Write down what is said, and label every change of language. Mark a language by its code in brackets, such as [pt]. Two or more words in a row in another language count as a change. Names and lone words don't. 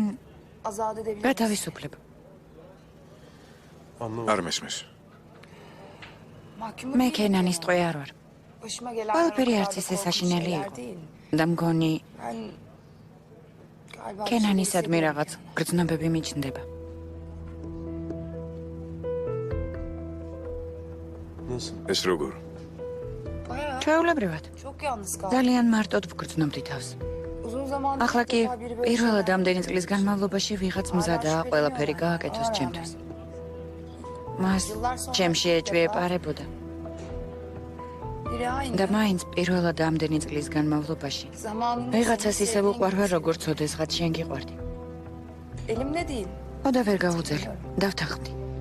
[tr] azat edebilir. [ka] გათავისუფლებ. [tr] Anlamadım. [ka] არ მესმის [tr] Mahkumu [ka] მე [tr] değilim [ka] კენანის [tr] yani. [ka] ტყვე არ ვარ. [tr] Başıma gelen [ka] ყველაფერი [tr] o [ka] არც [tr] kadar da [ka] ისე [tr] korkunç [ka] საშინელი [tr] şeyler [ka] იყო. [tr] değil. [ka] და მგონი [tr] Ben galiba bir [ka] კენანისადმი [tr] şey [ka] რაღაც გრძნობები მიჩნდება. [tr] Nasıl? [ka] ეს როგორ [tr] Bayağı [ka] ჩვეულებრივად. [tr] çok yalnız kaldım. [ka] ძალიან მარტოდ ვგრძნობდი თავს. [tr] Uzun zaman [ka] ახლა კი პირველად ამდენი წლის განმავლობაში ვიღაც მზადაა ყველაფერი გააკეთოს ჩემთვის. მას ჩემში ეჭვიეპარებოდა [tr] Biri aynı. [ka] და მაინც პირველად ამდენი წლის განმავლობაში [tr] Zamanında [ka] ვიღაცას [tr] seni [ka] ისე [tr] sevdiğim [ka] ვუყვარვარ, როგორც ოდესღაც შენ გიყვარდი. [tr] Elimde değil. [ka] ხო და ვერ გავუძელი. დავთანხმდი.